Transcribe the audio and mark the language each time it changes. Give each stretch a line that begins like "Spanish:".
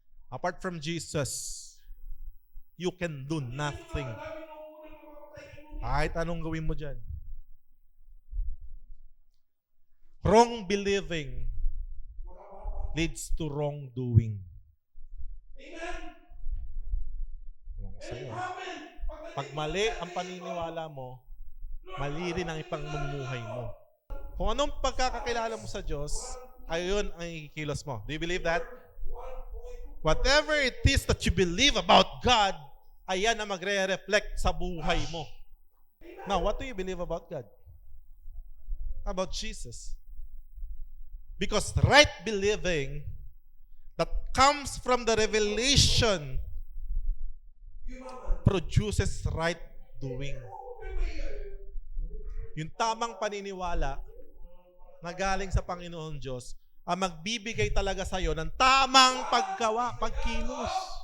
English: Apart from Jesus, you can do nothing.
Filipino: Kahit anong gawin mo dyan.
English: Wrong believing leads to wrongdoing.
Filipino: Pag mali ang paniniwala mo, mali rin ang ipangmumuhay mo. Kung anong pagkakakilala mo sa Diyos, ayun ang ikikilos mo.
English: Do you believe that? Whatever it is that you believe about God,
Filipino: ayan ang magre-reflect sa buhay mo.
English: Now, what do you believe about God? about Jesus. Because right believing that comes from the revelation produces right doing.
Filipino: Yung tamang paniniwala na galing sa Panginoon Diyos ang magbibigay talaga sa iyo ng tamang paggawa, pagkilos.